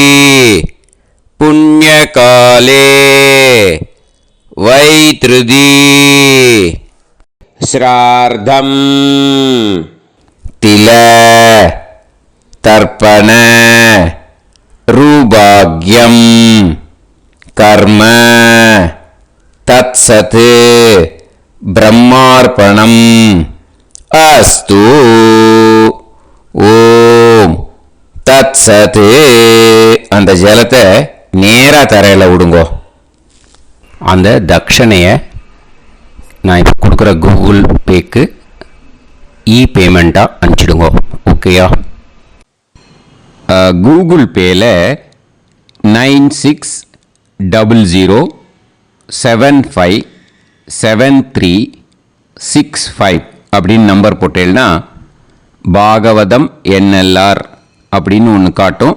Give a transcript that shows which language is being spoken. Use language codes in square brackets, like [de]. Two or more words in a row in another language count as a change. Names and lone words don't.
[sa] पुण्यकाले वैतृदी श्राद्धं तिल तर्पण रूभाग्यं कर्म तत्सत् ब्रह्मार्पणम् अस्तु. ॐ तत् सत्. [ta] அந்த ஜலத்தை நேராக தரையில் விடுங்கோ. அந்த தட்சணையை நான் இப்போ கொடுக்குற கூகுள் பேக்கு பேமெண்ட்டாக அனுப்பிச்சிடுங்க. ஓகேயா? கூகுள் பேயில் 9600757365 அப்படின்னு நம்பர் போட்டேன்னா பாகவதம் NLR அப்படின்னு ஒன்று காட்டும்.